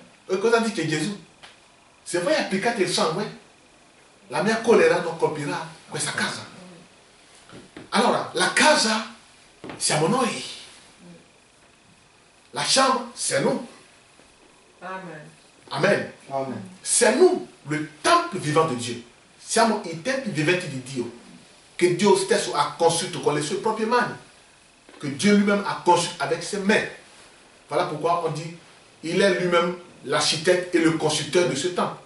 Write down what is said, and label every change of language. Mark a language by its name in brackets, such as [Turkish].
[Italian] Et cosa dice Gesù? Se voi applicate il sangue, la mia colera non colpirà questa casa. Allora, la casa siamo noi. [French] La chambre, c'est nous. Amen. Amen. Amen. C'est nous, le temple vivant de Dio. [Italian] Siamo i tempi viventi di Dio. Che Dio stesso ha costruito con le sue proprie mani. [French] Que Dieu lui-même a construit avec ses mains. Voilà pourquoi on dit, il est lui-même l'architecte et le constructeur de ce temple.